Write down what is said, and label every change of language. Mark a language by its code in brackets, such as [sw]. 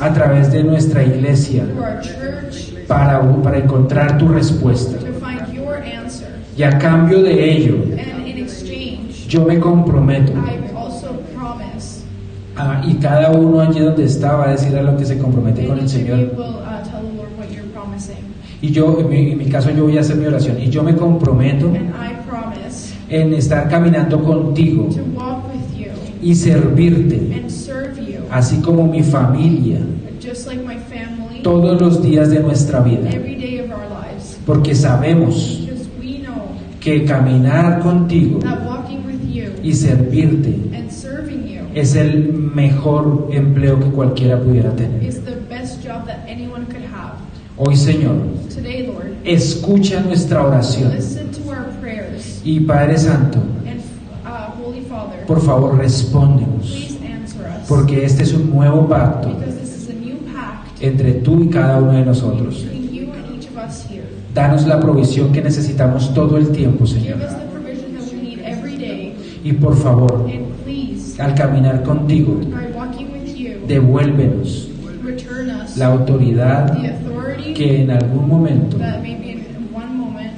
[es] a través de nuestra iglesia, [en] through our church, [es] para encontrar tu respuesta. [en] to find your answer. [es] Y a cambio de ello, [en] And in exchange, [es] yo me comprometo, [en] I also promise, [es] y cada uno allí donde está va a decir a lo que se compromete [en] and [es] con el [en] each of you [es] Señor. [en] will tell the Lord what you're promising. [es] Y yo, en mi caso, yo voy a hacer mi oración. Y yo me comprometo [en] And I promise [es] en estar caminando contigo [en] to walk with you [es] y servirte, [en] and serve you, [es] así como mi familia, [en] just like my family, [es] todos los días de nuestra vida. [en] every day of our lives. [es] Porque sabemos [en] Because we know [es] que caminar contigo [en] that walking with you [es] y servirte [en] and serving you [es] es el mejor empleo que cualquiera pudiera tener. [en] is the best job that anyone could have. [es] Hoy, Señor, [en] Today, Lord, [es] escucha nuestra oración. [en] listen to our prayers. [es] Y Padre Santo, [en] And Holy Father, [es] por favor, respóndenos. [en] please answer us. [es] Porque este es un nuevo pacto [en] Because this is a new pact [es] entre tú y cada uno de nosotros. [en] between you and each of us here. [es] Danos la provisión que necesitamos todo el tiempo, [en] Give [es] Señor. [en] us the provision that we need every day. [es] Y por favor, [en] And please, [es] al caminar contigo, [en] by walking with you, [es] devuélvenos [en] return us [es] la autoridad [en] the authority [es] que en algún momento [en] that maybe in one moment